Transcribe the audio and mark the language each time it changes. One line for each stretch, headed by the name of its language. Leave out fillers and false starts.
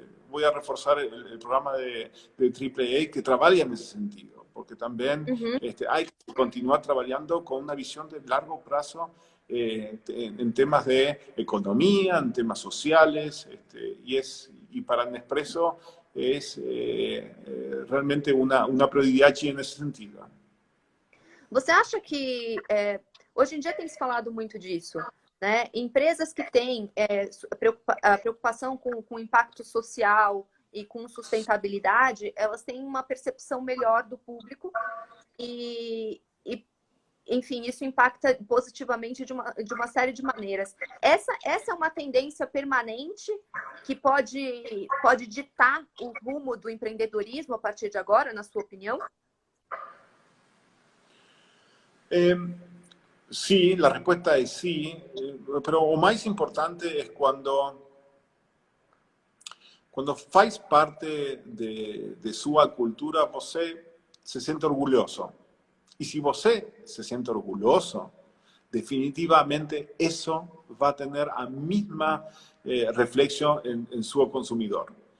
Spanish: Voy a reforzar el programa de AAA que trabaja en ese sentido, porque también hay que continuar trabajando con una visión de largo plazo en temas de economía, en temas sociales, y para Nespresso es realmente una prioridad en ese sentido.
Portuguese: Você acha que hoje em dia tem se falado muito disso, né? Empresas que têm preocupação com impacto social e com sustentabilidade, elas têm uma percepção melhor do público e enfim, isso impacta positivamente de uma série de maneiras. Essa é uma tendência permanente que pode ditar o rumo do empreendedorismo a partir de agora, na sua opinião?
Spanish: Sí, la respuesta es sí, pero lo más importante es cuando faz parte de su cultura, você se siente orgulloso. Y si você se siente orgulloso, definitivamente eso va a tener la misma reflexión en su consumidor.